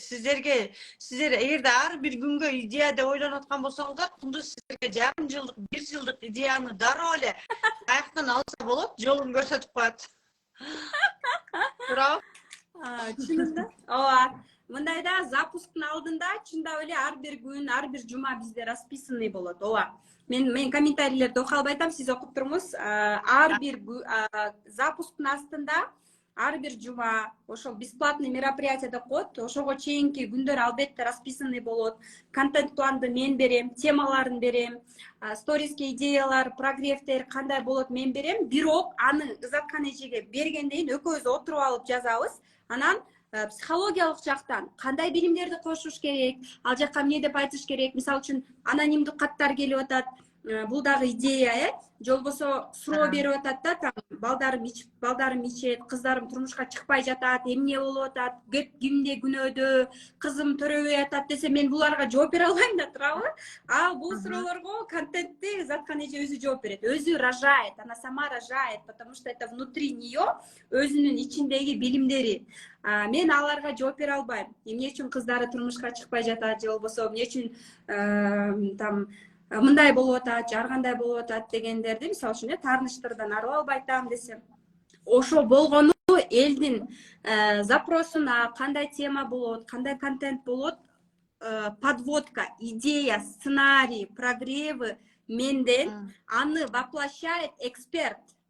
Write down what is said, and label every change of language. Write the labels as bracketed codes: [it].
[ky] Сиздер эгерде ар бир күнгө идея деп ойлонуп аткан болсоңуздар, Кундуз сиздерге жарым жылдык, 1 жылдык идеяны дароо эле каяктан алса болот, жолун көрсөтүп коет. Туурабы? Чынында? Ооба. Мындайда запусктун алдында чындап эле ар бир күн, ар бир жума бизде расписанный болот. Ооба. Мен комментарийлерди окуй албай атам, сиз окуп туруңуз. Ар бир запусктун астында ар бир жума ошол [ru] бесплатный мероприятие [ky] деп коет. Ошого чейинки күндөр албетте расписанный болот. Контент планды мен берем, темаларын берем, сториске идеялар, прогревтер кандай болот мен берем. Бирок аны Заткан эжеге бергенден экөөбүз отуруп алып жазабыз. Анан психологиялык жактан кандай билимдерди кошуш керек, ал жакка эмне деп айтыш керек. Мисалы үчүн анонимдик каттар келип атат. Бул дагы идея, же болбосо суроо берип атат да, там балдарым ичет, кыздарым турмушка чыкпай жатат, эмне болуп атат, кимде күнөөдө, кызым төрөбөй атат десе, мен буларга жооп бере албайм да, туурабы? Бул суроолорго контентти Заткан эже өзү жооп берет. Өзү [ru] рожает, она сама рожает, потому что это внутри нее, [ky] өзүнүн ичиндеги билимдери. Мен аларга жооп бере албайм. Эмне үчүн кыздары турмушка чыкпай жатат, же болбосо эмне үчүн там мындай болуп атат, ар кандай болуп атат дегендерди, мисалы үчүн, таарынычтардан арыла албай атам десем, ошо болгону элдин запросуна кандай тема болот, кандай контент болот, подводка, идея, сценарий, прогревы менден, аны воплощает эксперт.